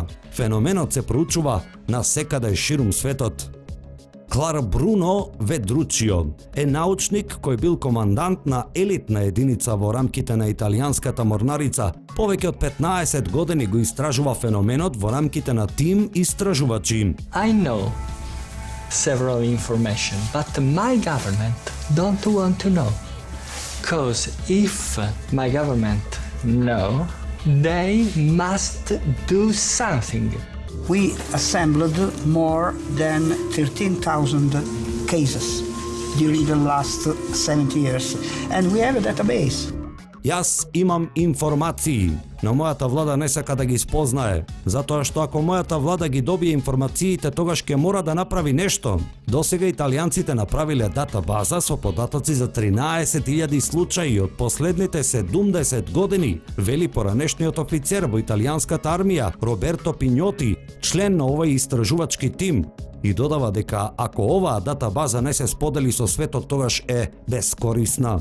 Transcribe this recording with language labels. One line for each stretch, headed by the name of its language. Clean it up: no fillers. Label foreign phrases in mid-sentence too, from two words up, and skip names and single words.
Macedonian: Феноменот се проучува на секаде ширум светот. Клар Бруно Ведручио е научник кој бил командант на елитна единица во рамките на италијанската морнарица. Повеќе од 15 години го истражува феноменот во рамките на тим истражувачи.
English: I know several information, but my government don't want to know. Because if my government know, they must do something. We assembled more than 13,000 cases during the last 70 years, and we have a database.
Macedonian: Јас имам информации, но мојата влада не сака да ги спознае, затоа што ако мојата влада ги добие информациите, тогаш ќе мора да направи нешто. Досега италијанците направиле датабаза со податоци за 13.000 случаи од последните 70 години, вели поранешниот офицер во италијанската армија Роберто Пиньоти, член на овој истражувачки тим, и додава дека ако оваа датабаза не се сподели со светот, тогаш е бескорисна.